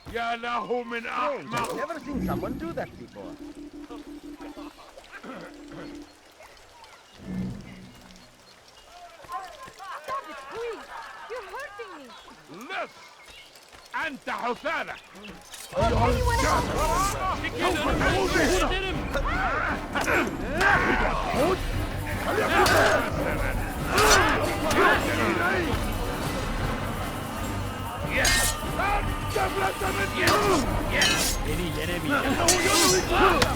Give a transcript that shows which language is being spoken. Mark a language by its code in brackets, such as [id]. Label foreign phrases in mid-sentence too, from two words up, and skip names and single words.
[en] I've never seen someone do that before. Stop it, please! You're hurting me! [ar] لص أنت حثالة [en] Anyone else? [tr] Beni yenemeyeceksin.